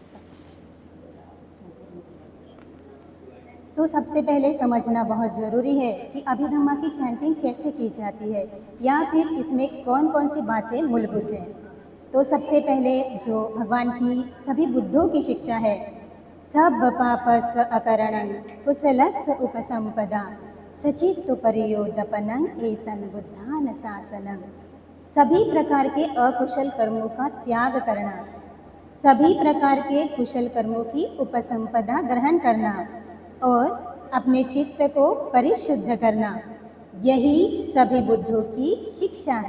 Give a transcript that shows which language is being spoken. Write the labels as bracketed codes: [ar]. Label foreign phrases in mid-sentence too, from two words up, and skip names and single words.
[hi] तो सबसे पहले समझना बहुत ज़रूरी है कि अभिधम्मा की चैंटिंग कैसे की जाती है या फिर इसमें कौन कौन सी बातें मूलभूत हैं। तो सबसे पहले जो भगवान की सभी बुद्धों की शिक्षा है, [pi] सब पापस अकरणं कुशलस् उपसंपदा सचित्तुपर्योदपनं एतं बुद्धान शासनं। [hi] सभी प्रकार के अकुशल कर्मों का त्याग करना, सभी प्रकार के कुशल कर्मों की उपसंपदा ग्रहण करना और अपने चित्त को परिशुद्ध करना, यही सभी बुद्धों की शिक्षा है।